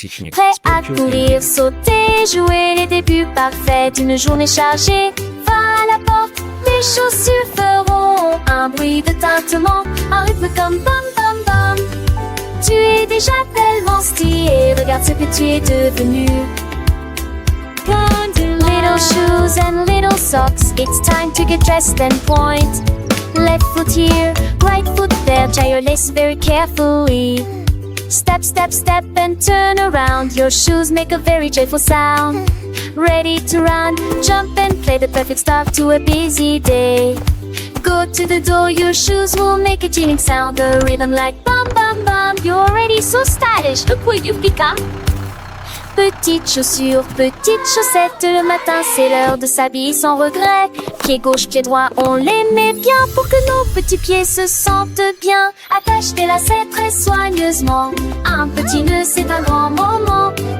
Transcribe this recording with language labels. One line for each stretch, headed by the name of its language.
French: Prêt à courir, sauter, jouer les débuts parfaits d'une journée chargée. Va à la porte, tes chaussures feront un bruit de tintement, un rythme comme bam bam bam. Tu es déjà tellement stylé, regarde ce que tu es devenu.
English: Little shoes and little socks, it's time to get dressed and point. Left foot here, right foot there, tie your lace very carefully. Step, step, step and turn around, your shoes make a very joyful sound. Ready to run, jump and play, the perfect start to a busy day. Go to the door, your shoes will make a chilling sound, a rhythm like bum bum bum. You're already so stylish, look what you've become.
French: Petites chaussures, petites chaussettes, le matin c'est l'heure de s'habiller sans regret. Pied gauche, pied droit, on les met bien pour que nos petits pieds se sentent bien. Attache tes lacets très soigneusement, un petit nœud c'est un grand moment.